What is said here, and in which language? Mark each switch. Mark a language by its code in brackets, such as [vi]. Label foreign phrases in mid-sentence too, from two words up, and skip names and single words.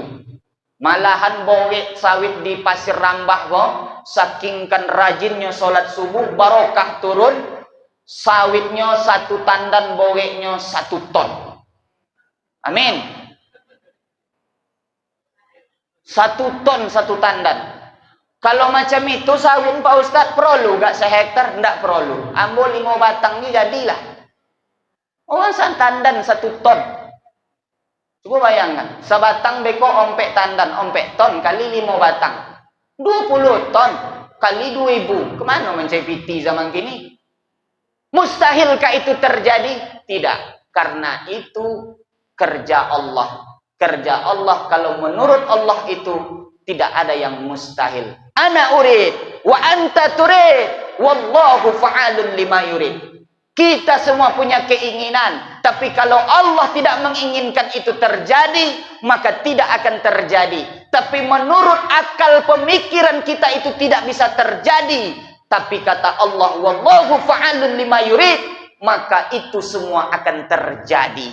[min] Malahan bowek sawit di Pasir Rambah kok, saking kan rajinnya sholat subuh barokah turun. Sawitnya 1 tandan, boweknya 1 ton. [id] Amin. 1 ton 1 tandan. Kalau macam itu sawit Pak Ustadz perlu gak sehektar? [min] Ndak perlu. Ambo 5 batang ni jadilah. Orang tandan 1 ton. Coba bayangkan, sebatang beko ompek tandan, ompek ton kali 5 batang. [id] 20 ton kali 2000. [min] Kemana mencari piti zaman kini? [id] Mustahilkah itu terjadi? Tidak. Karena itu kerja Allah. Kerja Allah, kalau menurut Allah itu tidak ada yang mustahil. [ar] أنا أريد وأنت تريد والله فعال لما يريد. [id] Kita semua punya keinginan, tapi kalau Allah tidak menginginkan itu terjadi, maka tidak akan terjadi. Tapi menurut akal pemikiran kita itu tidak bisa terjadi. Tapi kata Allah, [ar] والله فعال لما يريد, [id] maka itu semua akan terjadi.